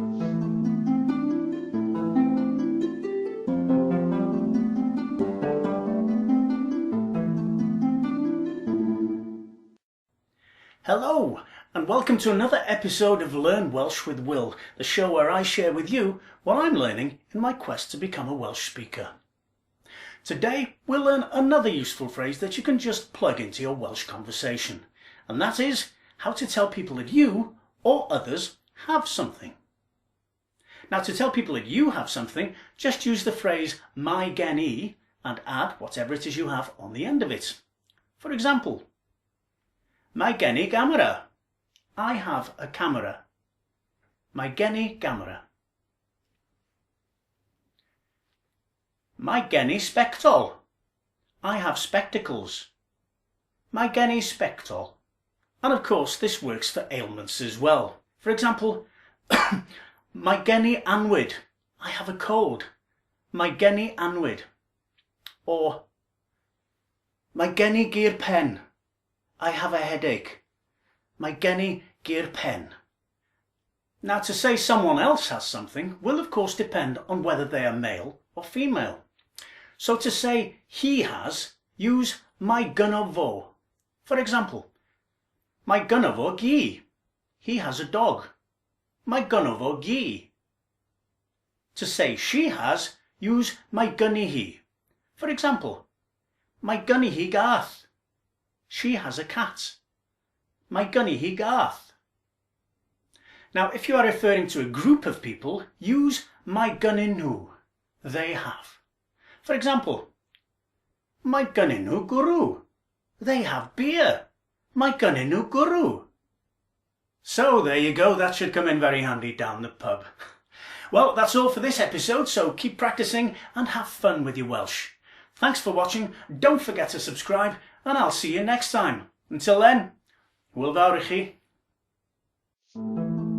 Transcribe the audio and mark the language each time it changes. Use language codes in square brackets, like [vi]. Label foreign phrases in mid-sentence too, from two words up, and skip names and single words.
[en] Hello, and welcome to another episode of Learn Welsh with Will, the show where I share with you what I'm learning in my quest to become a Welsh speaker. Today, we'll learn another useful phrase that you can just plug into your Welsh conversation, and that is how to tell people that you or others have something. Now, to tell people that you have something, just use the phrase [cy] mae gen I [en] and add whatever it is you have on the end of it. For example, [cy] mae gen I gamera. [en] I have a camera. [cy] Mae gen I gamera. Mae gen I spectol. [en] I have spectacles. [cy] Mae gen I spectol. [en] And of course this works for ailments as well. For example, [cy] mae gen I annwyd. [en] I have a cold. [cy] Mae gen I annwyd. Or mae gen I gur pen. [en] I have a headache. [cy] Mae gen I gur pen. [en] Now, to say someone else has something will of course depend on whether they are male or female. So to say he has, use [cy] mae gynno fo. [en] For example, [cy] mae gynno fo gi. [en] He has a dog. [cy] Mae gynno fo gi. [en] To say she has, use [cy] mae gynni hi. [en] For example, [cy] mae gynni hi gath. [en] She has a cat. [cy] Mae gynni hi gath. [en] Now, if you are referring to a group of people, use [cy] mae gynnyn nhw. [en] They have. For example, [cy] mae gynnyn nhw gwrw. [en] They have beer. [cy] Mae gynnyn nhw gwrw. [en] So there you go, that should come in very handy down the pub. Well, that's all for this episode, so keep practicing and have fun with your Welsh. Thanks for watching, don't forget to subscribe, and I'll see you next time. Until then, [cy] Hwyl fawr i chi.